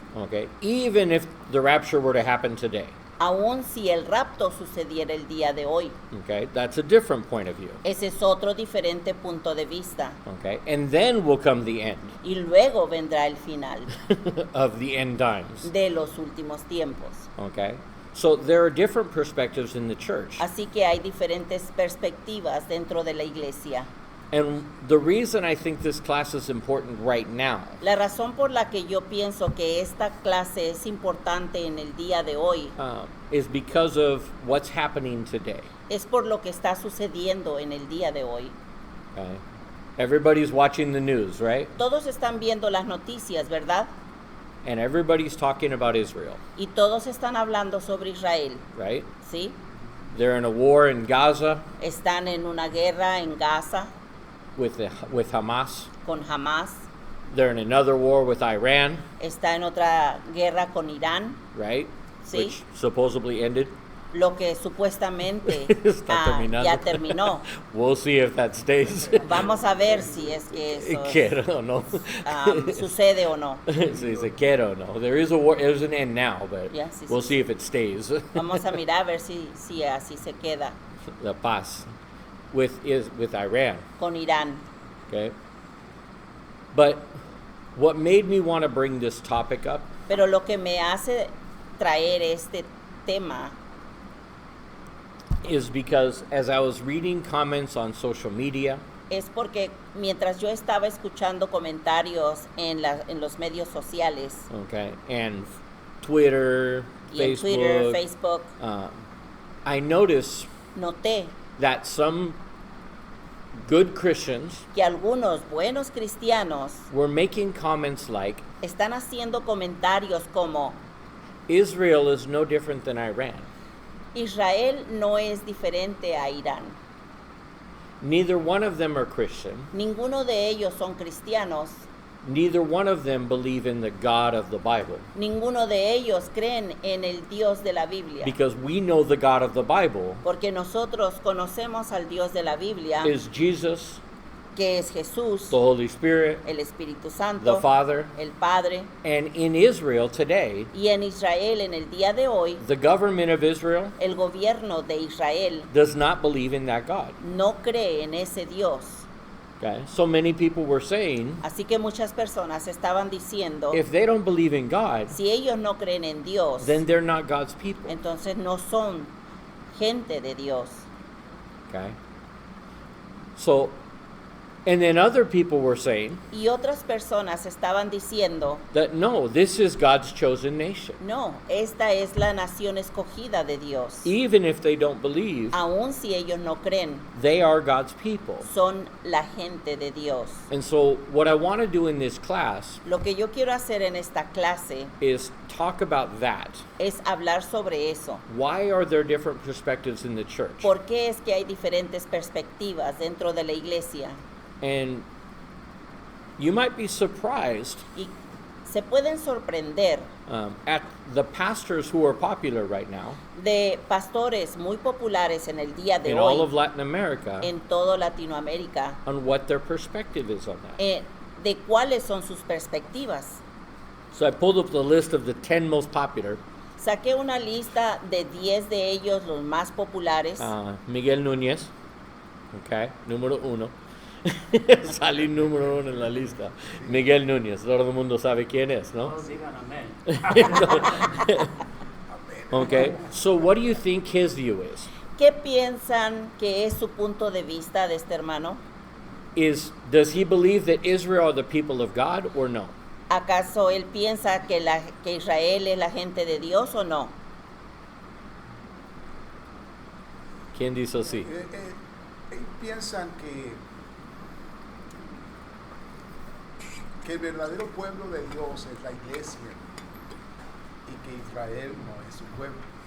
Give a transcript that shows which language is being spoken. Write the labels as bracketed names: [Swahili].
[English] okay, even if the rapture were to happen today. [Spanish] Aun si el rapto sucediera el día de hoy. [English] Okay, that's a different point of view. [Spanish] Ese es otro diferente punto de vista. [English] Okay, and then will come the end [Spanish] Y luego vendrá el final [English] of the end times. [Spanish] de los últimos tiempos. [English] Okay, so there are different perspectives in the church. [Spanish] Así que hay diferentes perspectivas dentro de la iglesia. [English] And the reason I think this class is important right now [Spanish] La razón por la que yo pienso que esta clase es importante en el día de hoy [English] is because of what's happening today. [Spanish] es por lo que está sucediendo en el día de hoy. [English] Okay? Everybody's watching the news, right? [Spanish] Todos están viendo las noticias, ¿verdad? [English] And everybody's talking about Israel, [Spanish] Y todos están hablando sobre Israel, [English] right? [Spanish] ¿sí? [English] They're in a war in Gaza [Spanish] Están en una guerra en Gaza [English] with Hamas. [Spanish] con Hamas. [English] They're in another war with Iran, [Spanish] Está en otra guerra con Irán, [English] right? [Spanish] Sí. [English] Which supposedly ended. [Spanish] lo que supuestamente Está terminando. ya terminó. [English] We'll see if that stays. [Spanish] Vamos a ver si es que eso Quiero, no. sucede o no. Sí, se quiero, no. [English] There is a war. There's an end now, but [Spanish] Yeah, sí, [English] we'll [Spanish] sí. [English] see if it stays. [Spanish] Vamos a mirar a ver si así se queda La paz [English] with Iran. [Spanish] con Irán. [English] Okay. But what made me want to bring this topic up [Spanish] Pero lo que me hace traer este tema [English] is because as I was reading comments on social media, [Spanish] es porque mientras yo estaba escuchando comentarios en los medios sociales, [English] okay, and Twitter, [Spanish] y en [English] Facebook, Twitter, Facebook, I noticed [Spanish] noté [English] that some good Christians [Spanish] que algunos buenos cristianos [English] were making comments like, [Spanish] están haciendo comentarios como [English] Israel is no different than Iran. [Spanish] Israel no es diferente a Irán. [English] Neither one of them are Christian. [Spanish] Ninguno de ellos son cristianos. [English] Neither one of them believe in the God of the Bible. [Spanish] Ninguno de ellos creen en el Dios de la Biblia. [English] Because we know the God of the Bible [Spanish] Porque nosotros conocemos al Dios de la Biblia, [English] is Jesus, [Spanish] que es Jesús, [English] the Holy Spirit, [Spanish] el Espíritu Santo, [English] the Father. [Spanish] el Padre. [English] And in Israel today, [Spanish] Y en Israel en el día de hoy, [English] the government of Israel [Spanish] el gobierno de Israel [English] does not believe in that God. [Spanish] no cree en ese Dios. [English] Okay? So many people were saying, [Spanish] Así que muchas personas estaban diciendo, [English] if they don't believe in God, [Spanish] si ellos no creen en Dios, [English] then they're not God's people. [Spanish] entonces no son gente de Dios. [English] Okay? So, and then other people were saying [Spanish] Y otras personas estaban diciendo, [English] that no, this is God's chosen nation. [Spanish] no, esta es la nación escogida de Dios. [English] Even if they don't believe, [Spanish] Aun si ellos no creen, [English] they are God's people. [Spanish] son la gente de Dios. [English] And so, what I want to do in this class [Spanish] Lo que yo quiero hacer en esta clase [English] is talk about that. [Spanish] es hablar sobre eso. [English] Why are there different perspectives in the church? [Spanish] ¿Por qué es que hay diferentes perspectivas dentro de la iglesia? [English] And you might be surprised [Spanish] Y se pueden sorprender [English] at the pastors who are popular right now [Spanish] de pastores muy populares en el día de [English] in all [Spanish] hoy [English] of Latin America [Spanish] en todo Latinoamérica, [English] on what their perspective is on that. [Spanish] de cuáles son sus perspectivas. [English] So I pulled up the list of the 10 most popular. [Spanish] Saqué una lista de 10 de ellos, los más populares. Miguel Núñez, okay, número 1. Salí número 1 en la lista. Miguel Núñez, todo el mundo sabe quién es, ¿no? [English] Okay, so what do you think his view is? [Spanish] ¿Qué piensan que es su punto de vista de este hermano? [English] Does he believe that Israel are the people of God or no? [Spanish] ¿Acaso él piensa que Israel es la gente de Dios o no? ¿Quién dice sí? Piensan que el verdadero pueblo de Dios es la iglesia y que Israel no es su pueblo.